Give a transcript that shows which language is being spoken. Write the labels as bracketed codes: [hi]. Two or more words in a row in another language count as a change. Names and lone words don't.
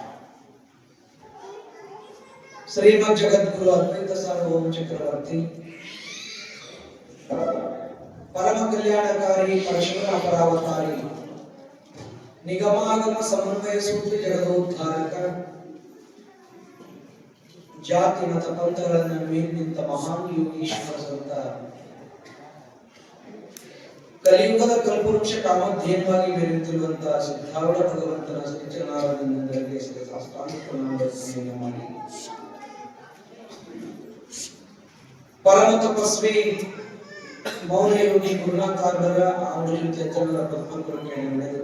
[sa] श्रीमद् जगद्गुरु अद्वैत सार्वभौम चक्रवर्ती परम कल्याणकारी परशुराम परावतारी निगमागम समन्वय सूत्र जगदोद्धारक [kn] ಜಾತಿ ಮತ ಪಂಥಗಳನ್ನು ಮೀರಿ ನಿಂತ ಮಹಾನ್ ಯೋಗೀಶ್ವರ ಸಂತ ಕಲಿಯುಗದ ಕಲ್ಪವೃಕ್ಷ ಕಾಮಧೇನುವಾಗಿ ಮೆರೆಯುತ್ತಿರುವಂತಹ ಸಿದ್ಧಾರೂಢ ಭಗವಂತನ ಶ್ರೀಚರಣಾರವಿಂದರಿಗೆ ಸಾಷ್ಟಾಂಗವನ್ನು ಮಾಡಿ ಪರಮ ತಪಸ್ವಿ ಮೌನ ಯೋಗಿ ಗುರುನಾಥಾರ್ಗರ ಆಡಳಿತ ಜನರ ಪದ್ಮಪುರಕ್ಕೆ ನಡೆದರು.